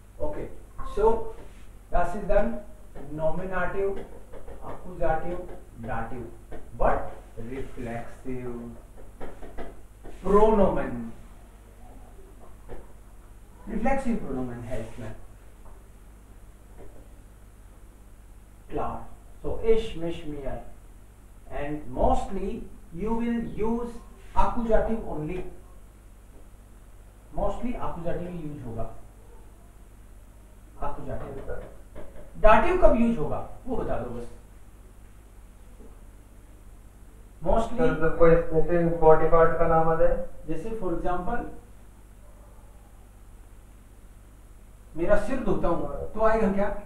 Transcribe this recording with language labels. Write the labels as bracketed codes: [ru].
[en] Okay, so this is done. Nominative, accusative, dative, but reflexive. [hi] Pronomen, reflexive pronomen है इसमें। [en] Class. So ish, mish, mir, and mostly you will use accusative only. [hi] Mostly accusative he use होगा। [en] accusative। [hi] dative कब use होगा वो बता दो बस। [en] mostly [hi] sir कोई स्पेसिफिक बॉडी पार्ट का नाम आ जाए, जैसे फॉर एग्जांपल मेरा सिर धोता हूँ तो आएगा क्या?